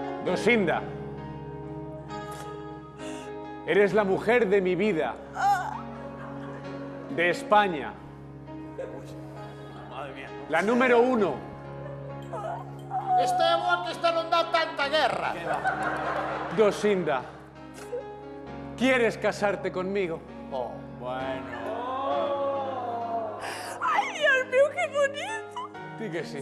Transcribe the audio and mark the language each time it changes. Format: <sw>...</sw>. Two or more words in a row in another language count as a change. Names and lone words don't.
<es>Dosinda. Eres la mujer de mi vida. De España. La número 1.</es> <gl>Esta é boa que esta non dá tanta guerra. Dosinda.</gl> <es>¿Quieres casarte conmigo? Oh. Bueno. Ay, Dios mío, qué bonito. Di que sí.</es>